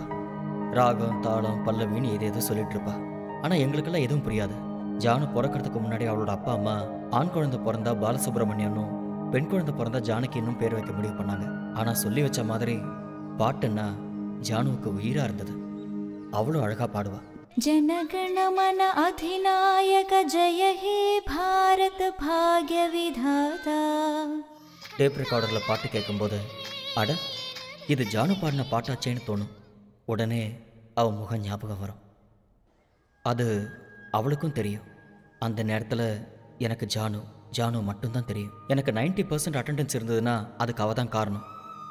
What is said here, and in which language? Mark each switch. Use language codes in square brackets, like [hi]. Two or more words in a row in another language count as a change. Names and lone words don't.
[ta] ராகம் தாளம் பல்லவின்னு ஏதேதோ சொல்லிட்டு இருப்பா. ஆனால் எங்களுக்கெல்லாம் எதுவும் புரியாது. ஜானு பிறக்கிறதுக்கு முன்னாடி அவளோட அப்பா அம்மா ஆண் குழந்தை பிறந்தா பாலசுப்ரமணியனும் பெண் குழந்தை பிறந்தா ஜானகின்னும் பேர் வைக்க முடிவு பண்ணாங்க. ஆனால் சொல்லி வச்ச மாதிரி பாட்டுன்னா ஜானுவுக்கு உயிராக இருந்தது. அவ்வளோ அழகாக பாடுவா. [bn] জনগণমন অধিনায়ক জয় হে ভারত ভাগ্য বিধাতা. [ta] டேப் ரெக்கார்டரில் பாட்டு கேட்கும்போது அட இது ஜானு பாடின பாட்டாச்சேன்னு தோணும். உடனே அவன் முகம் ஞாபகம் வரும். அது அவளுக்கும் தெரியும். அந்த நேரத்தில் எனக்கு ஜானு மட்டும்தான் தெரியும். எனக்கு 90% அட்டெண்டன்ஸ் இருந்ததுன்னா அதுக்கு அவள் தான் காரணம்.